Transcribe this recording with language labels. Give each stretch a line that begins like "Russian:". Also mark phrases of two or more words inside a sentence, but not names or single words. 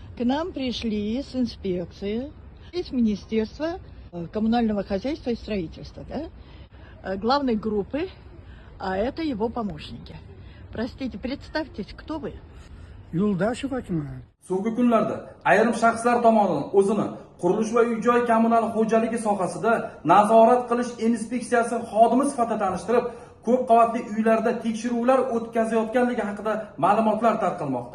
Russian: К нам пришли с инспекции, из Министерства коммунального хозяйства и строительства, да? Главной группы, а это его помощники. Простите, представьтесь, кто вы?
Uzbek: Yo'ldashev akam. So'nggi kunlarda ayrim shaxslar tomonidan o'zini qurilish va uy-joy kommunal xo'jaligi sohasida nazorat qilish inspeksiyasi xodimi sifatida tanishtirib, ko'p qavatli uylarda tekshiruvlar o'tkazayotganligi haqida ma'lumotlar tarqalmoqda.